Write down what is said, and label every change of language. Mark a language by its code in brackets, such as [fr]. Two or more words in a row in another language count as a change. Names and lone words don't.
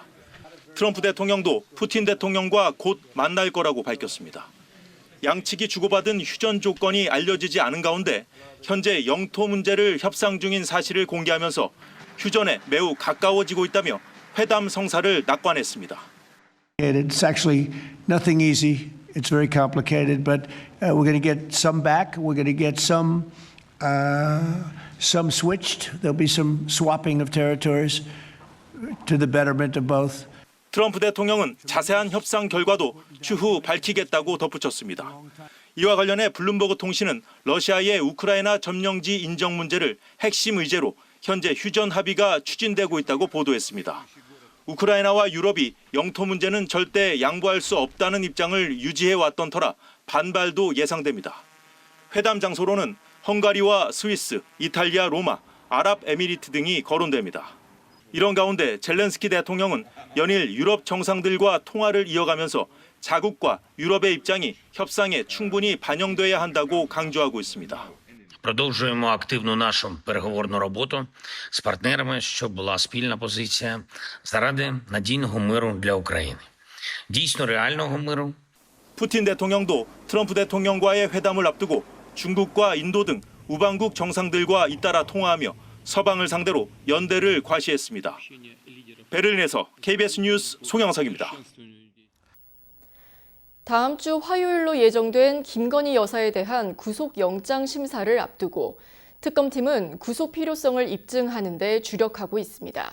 [ko] 트럼프 대통령도 푸틴 대통령과 곧 만날 거라고 밝혔습니다. 양측이 주고받은 휴전 조건이 알려지지 않은 가운데 현재 영토 문제를 협상 중인 사실을 공개하면서 휴전에 매우 가까워지고 있다며 회담 성사를 낙관했습니다. [en] It's actually nothing easy. It's very complicated, but we're going to get some back. We're going to get some switched. There'll be some swapping of territories to the betterment of both. [ko] 트럼프 대통령은 자세한 협상 결과도 추후 밝히겠다고 덧붙였습니다. 이와 관련해 블룸버그 통신은 러시아의 우크라이나 점령지 인정 문제를 핵심 의제로 현재 휴전 합의가 추진되고 있다고 보도했습니다. 우크라이나와 유럽이 영토 문제는 절대 양보할 수 없다는 입장을 유지해왔던 터라 반발도 예상됩니다. 회담 장소로는 헝가리와 스위스, 이탈리아, 로마, 아랍에미리트 등이 거론됩니다. 이런 가운데 젤렌스키 대통령은 연일 유럽 정상들과 통화를 이어가면서 자국과 유럽의 입장이 협상에 충분히 반영돼야 한다고 강조하고 있습니다. [uk] Продовжуємо активну нашу переговорну роботу з партнерами, щоб була спільна позиція заради надійного миру для України. Дійсно реального миру. [ko] 푸틴 대통령도 트럼프 대통령과의 회담을 앞두고 중국과 인도 등 우방국 정상들과 잇따라 통화하며 서방을 상대로 연대를 과시했습니다. 베를린에서 KBS 뉴스 송영석입니다. 다음 주 화요일로 예정된 김건희 여사에 대한 구속영장 심사를 앞두고 특검팀은 구속 필요성을 입증하는 데 주력하고 있습니다.